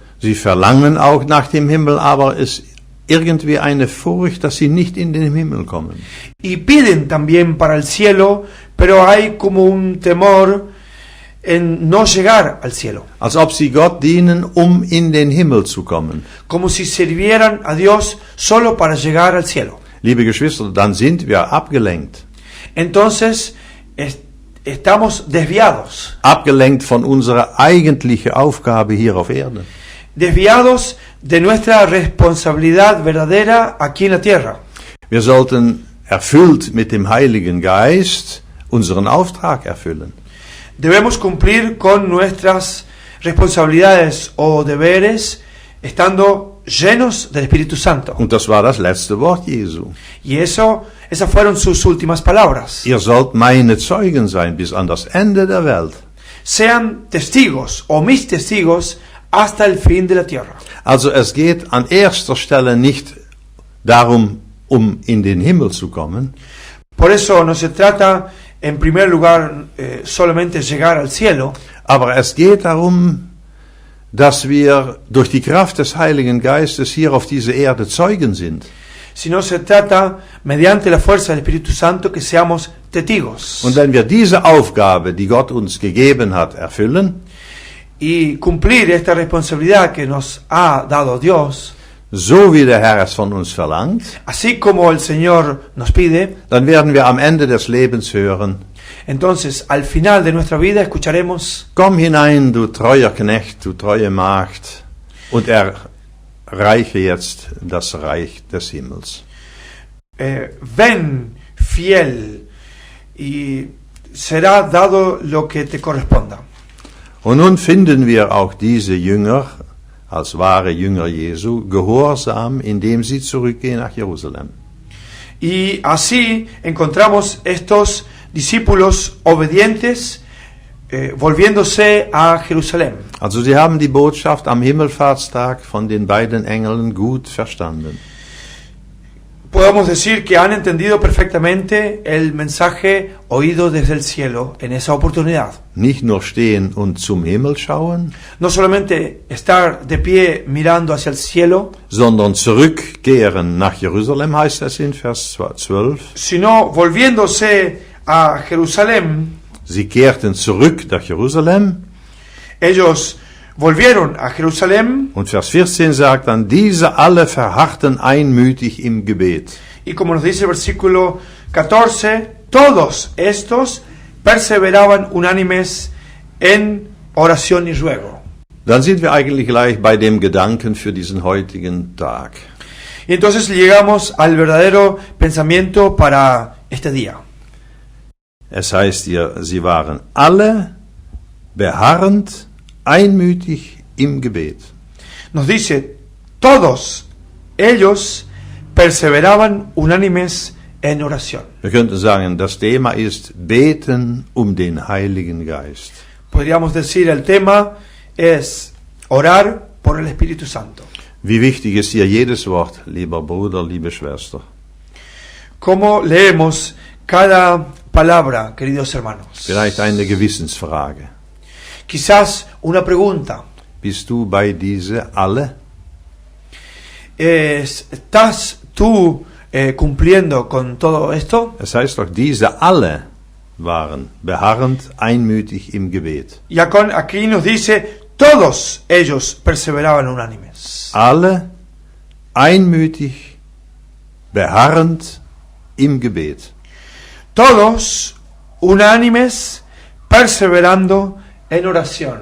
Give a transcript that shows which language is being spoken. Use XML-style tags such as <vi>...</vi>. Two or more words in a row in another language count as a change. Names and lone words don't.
<de>Sie verlangen auch nach dem Himmel, aber es irgendwie eine Furcht, dass sie nicht in den Himmel kommen.</de> <es>Y piden también para el cielo, pero hay como un temor en no llegar al cielo.</es> <de>Als ob sie Gott dienen, um in den Himmel zu kommen.</de> <es>Como si sirvieran a Dios solo para llegar al cielo.</es> <de>Liebe Geschwister, dann sind wir abgelenkt.</de> <es>Entonces, estamos desviados.</es> <de>Abgelenkt von unserer eigentlichen Aufgabe hier auf Erden.</de> <es>Desviados de nuestra responsabilidad verdadera aquí en la tierra.</es> <de>Wir sollten erfüllt mit dem Heiligen Geist unseren Auftrag erfüllen.</de> <es>Debemos cumplir con nuestras responsabilidades o deberes estando llenos del Espíritu Santo.</es> <de>Und das war das letzte Wort Jesu.</de> <es>Y esas fueron sus últimas palabras.</es> <de>Ihr sollt meine Zeugen sein bis an das Ende der Welt.</de> <es>Sean testigos o mis testigos hasta el fin de la tierra.</es> <de>Also es geht an erster Stelle nicht darum, um in den Himmel zu kommen,</de> <es>Por eso no se trata en primer lugar solamente llegar al cielo,</es> <de>aber es geht darum, dass wir durch die Kraft des Heiligen Geistes hier auf dieser Erde Zeugen sind.</de> <es>sino se trata mediante la fuerza del Espíritu Santo que seamos testigos.</es> <de>Und wenn wir diese Aufgabe, die Gott uns gegeben hat, erfüllen,</de> <es>Y cumplir esta responsabilidad que nos ha dado Dios,</es> <de>so wie der Herr es von uns verlangt,</de> <es>así como el Señor nos pide,</es> <de>dann werden wir am Ende des Lebens hören,</de> <es>entonces al final de nuestra vida escucharemos:</es> <de>komm hinein, du treuer Knecht, du treue Magd, und erreiche jetzt das Reich des Himmels.</de> <es>ven fiel y será dado lo que te corresponda.</es> <de>Und nun finden wir auch diese Jünger, als wahre Jünger Jesu, gehorsam, indem sie zurückgehen nach Jerusalem.</de> <es>Y así encontramos estos discípulos obedientes volviéndose a Jerusalén.</es> <de>Also sie haben die Botschaft am Himmelfahrtstag von den beiden Engeln gut verstanden.</de> <es>Podemos decir que han entendido perfectamente el mensaje oído desde el cielo en esa oportunidad.</es> <de>Nicht nur stehen und zum Himmel schauen,</de> <es>No solamente estar de pie mirando hacia el cielo,</es> <de>sondern zurückkehren nach Jerusalem, heißt es in Vers 12.</de> <es>sino volviéndose a Jerusalén.</es> <de>Sie kehrten zurück nach Jerusalem.</de> <es>Ellos volvieron a Jerusalén</es> <de>Und Vers 14 sagt dann, diese alle verharrten einmütig im Gebet.</de> <es>y, como nos dice el versículo 14, todos estos perseveraban unánimes en oración y ruego.</es> <de>Dann sind wir eigentlich gleich bei dem Gedanken für diesen heutigen Tag.</de> <es>Y entonces llegamos al verdadero pensamiento para este día.</es> <de>Es heißt hier, sie waren alle beharrend, einmütig im Gebet.</de> <es>Nos dice, todos ellos perseveraban unánimes en oración.</es> <de>Wir könnten sagen, das Thema ist Beten um den Heiligen Geist.</de> <es>Podríamos decir, el tema es orar por el Espíritu Santo.</es> <de>Wie wichtig ist hier jedes Wort, lieber Bruder, liebe Schwester.</de> <es>¿Cómo leemos cada palabra, queridos hermanos?</es> <de>Vielleicht eine Gewissensfrage.</de> <es>Quizás una pregunta.</es> <de>Bist du bei diese alle?</de> <es>¿Estás tú cumpliendo con todo esto?</es> <de>Es heißt doch, diese alle waren beharrend, einmütig im Gebet.</de> <es>Y aquí nos dice, todos ellos perseveraban unánimes.</es> <de>Alle einmütig, beharrend im Gebet.</de> <es>Todos unánimes, perseverando en oración.</es>